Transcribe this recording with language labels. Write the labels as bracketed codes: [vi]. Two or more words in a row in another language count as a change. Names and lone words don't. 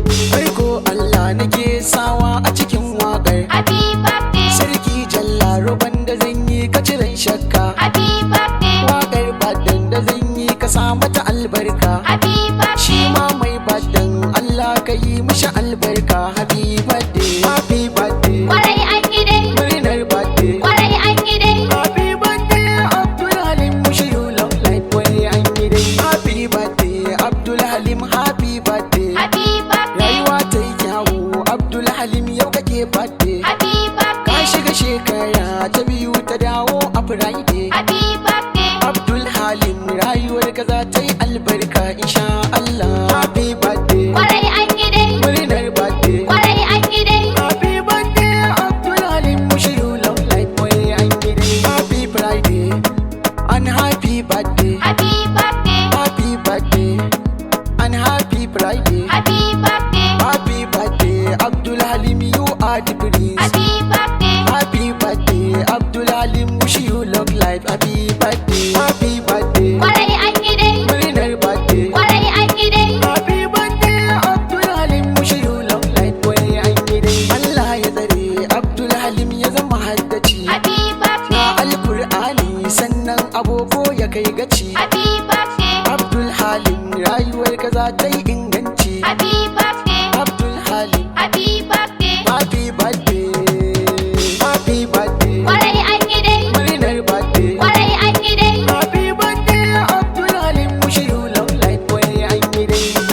[ha] Farko Allah nake sawa a cikin waƙar. [en] Happy birthday. [ha] Sarki Jalla roƙon da zan yi ka ciren shakka. [en] Happy birthday. [ha] Waƙar badan da zan yi ka sa mata albarka. [en] Happy birthday. [ha] Shi ma mai badan Allah ka yi mishi albarka. [en] Happy birthday. Happy birthday. [ha] Kwarai an yi dai. Murnar birthday. Kwarai an yi dai. [en] Happy birthday, Abdul Halim Mushiru, long life, [ha] kwarai an yi dai. [en] Happy birthday, Abdul Halim, happy birthday. Happy birthday. [ha] Rayuwa ta yi kyawu, Abdul Halim, yau kake birthday. [en] Happy Ka birthday. [ha] shiga shekara ta biyu ta dawo a Friday. [en] Happy birthday. [ha] Abdul Halim, rayuwar ka za ta yi albarka, [ar] إن شاء الله. [en] Happy birthday. [ha] Kwarai an yi dai. Murnar birthday. Kwarai an yi dai. [en] Happy birthday, Abdul Halim Mushiru, long life, [ha] kwarai an yi dai. [en] Happy Friday and happy birthday. Happy birthday. Happy birthday and happy Friday. Happy birthday. Happy birthday, Abdul Halim, you are the prince. Happy birthday. Happy birthday, Abdul Halim, wish you long life. Happy birthday. Happy birthday. [ha] Kwarai an yi dai. Murnar birthday. Kwarai an yi dai. [en] Happy birthday, Abdul Halim, wish you long life. [ha] Kwarai an yi dai. Allah ya tsare Abdul Halim ya zama haddaci. [en] Happy birthday. [ha] Na Alkur'ani sannan agogo ya kai gaci. [en] Happy birthday. [ha] Abdul Halim, rayuwar ka za ta yi inganci. [en] Happy birthday. Abdul Halim. Happy birthday. Happy birthday. Happy birthday. [ha] Kwarai an yi dai. Murnar birthday. Kwarai an yi dai. [en] Happy birthday, Abdul Halim, wish you long life. [ha] Kwarai an yi dai.